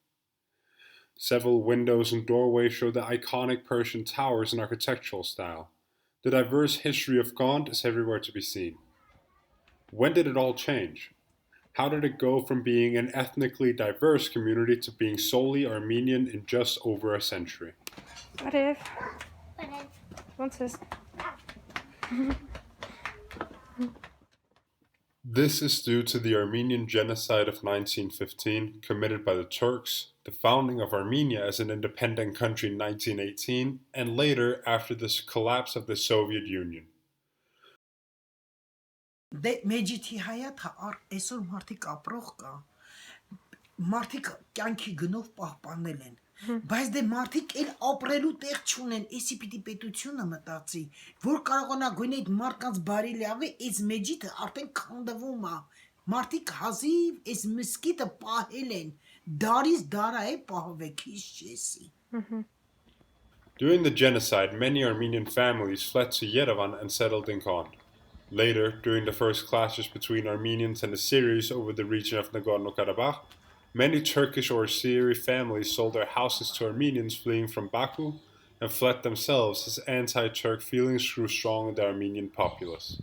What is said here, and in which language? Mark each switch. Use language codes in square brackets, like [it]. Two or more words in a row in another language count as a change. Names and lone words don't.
[en] Several windows and doorways show the iconic Persian towers and architectural style. The diverse history of Kond is everywhere to be seen. When did it all change? How did it go from being an ethnically diverse community to being solely Armenian in just over a century? [hy] Արև։ Ոնց ես։ [en] This is due to the Armenian genocide of 1915 committed by the Turks, the founding of Armenia as an independent country in 1918, and later after the collapse of the Soviet Union. [hy] Դե մեջիթի հայաթը այսօր մարդիկ ապրող կա, մարդիկ կյանքի գնով պահպանել են, բայց դե մարդիկ էլ ապրելու տեղ չունեն, էսի պիտի պետությունը մտածի, որ կարողանա գույն այդ մարդկանց բարի լավի, այս մեջիթը արդեն քանդվում է, մարդիկ հազիվ այս մսկիթը պահել են, դարից դարա է պահվեք, հիշ չեսի։ [en] During the genocide, many Armenian families fled to Yerevan and settled in Kond. Later, during the first clashes between Armenians and Assyrians over the region of Nagorno-Karabakh, many Turkish or Assyri families sold their houses to Armenians fleeing from Baku and fled themselves as anti-Turk feelings grew strong in the Armenian populace.